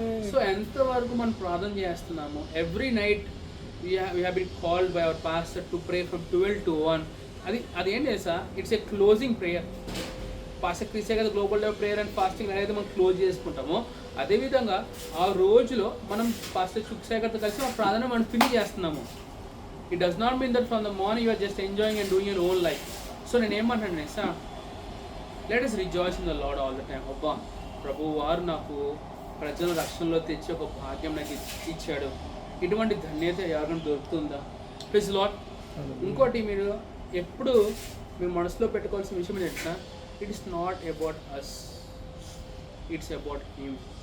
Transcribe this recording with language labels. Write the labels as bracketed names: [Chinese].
[Telugu] So ఎంతవరకు మనం ప్రార్థన చేస్తున్నాము? [English] Every night we have been called by our pastor to pray from 12 to 1. [Telugu] అది ఏంటి తెలుసా? [English] It's a closing prayer. [Telugu] Pastor Christian కదా global level prayer and fasting అనేది మనం క్లోజ్ చేసుకుంటామో, అదేవిధంగా ఆ రోజులో మనం పాస్టర్ శుక్సేకర్తో కలిసి ఆ ప్రార్థన మనం ఫినిష్ చేస్తున్నాము. [English] It does not mean that from the morning you are just enjoying and doing your own life. [Telugu] So నేను ఏమంటాను sir, [English] Let us rejoice in the Lord all the time. [Telugu] అబ్బా, ప్రభు వారు నాకు ప్రజల రక్షణలో తెచ్చి ఒక భాగ్యం నాకు ఇచ్చాడు. ఇటువంటి ధన్యత ఎవరికైనా దొరుకుతుందా? [English] Please Lord. [Telugu] ఇంకోటి మీరు ఎప్పుడు మీరు మనసులో పెట్టుకోవాల్సిన విషయం ఏంటంటే, [English] It is not about us, it's about him.